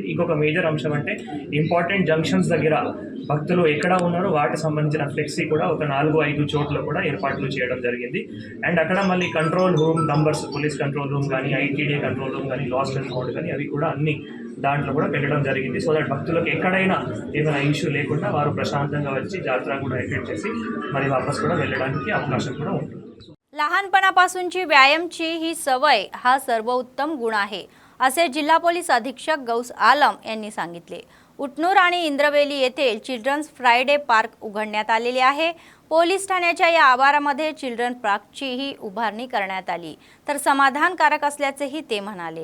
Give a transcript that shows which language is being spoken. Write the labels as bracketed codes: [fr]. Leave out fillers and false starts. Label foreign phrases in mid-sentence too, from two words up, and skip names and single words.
[te] ఇంకొక మేజర్ అంశం అంటే [en] important junctions [te] దగ్గర భక్తులు ఎక్కడ ఉన్నారో వాటికి సంబంధించిన ఫ్లెక్సీ కూడా ఒక 4-5 చోట్ల కూడా ఏర్పాట్లు చేయడం జరిగింది। అండ్ అక్కడ మళ్ళీ [en] control room numbers, police control room [te] కానీ, ITD [en] control room [te] కానీ, [en] lost and found [te] కానీ అవి కూడా అన్ని దాంట్లో కూడా పెట్టడం జరిగింది। [en] so that [te] భక్తులకు ఎక్కడైనా ఏమైనా ఇష్యూ లేకుండా వారు ప్రశాంతంగా వచ్చి జాతర కూడా అటెండ్ చేసి మరి వాపస్ కూడా వెళ్ళడానికి అవకాశం కూడా ఉంటుంది। [mr] लहानपणापासूनची व्यायामची ही सवय हा सर्वोत्तम गुण आहे असे जिल्हा पोलीस अधीक्षक गौस आलम यांनी सांगितले। उटनूर आणि इंद्रवेली येथील [en] children's Friday park [mr] उघडण्यात आलेले आहे। पोलीस ठाण्याच्या या आवारामध्ये चिल्ड्रन पार्कचीही उभारणी करण्यात आली तर समाधानकारक असल्याचेही ते म्हणाले।